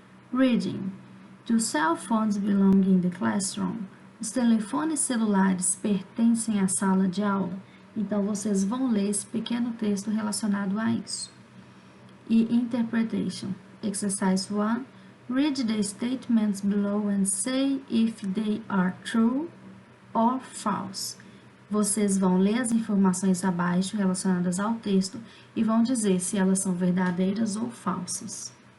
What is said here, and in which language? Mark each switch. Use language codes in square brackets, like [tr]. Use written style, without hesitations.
[en] Reading. Do cell phones belong in the classroom? [pt] Os telefones celulares pertencem à sala de aula? Então, vocês vão ler esse pequeno texto relacionado a isso. [en] E interpretation. Exercise 1. Read the statements below and say if they are true or false. [pt] Vocês vão ler as informações abaixo relacionadas ao texto e vão dizer se elas são verdadeiras ou falsas.